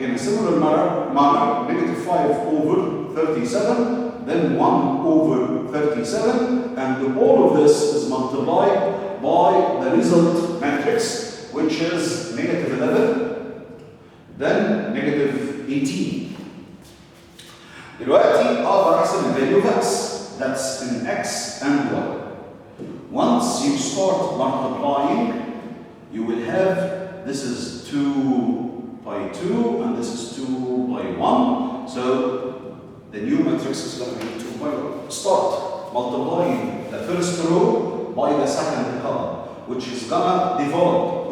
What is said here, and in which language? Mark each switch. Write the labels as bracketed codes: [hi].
[en] In a similar manner, negative 5 over 37, then 1 over 37, and all of this is multiplied by the result matrix, which is negative 11, then negative 18. [ar] دلوقتي أقدر أحسب الفاليو [en] of X. That's in X and Y. Once you start multiplying, you will have, this is 2 by 2, and this is 2 by 1. So the new matrix is going to be 2 by 1. Start multiplying the first row by the second column, which is going to develop.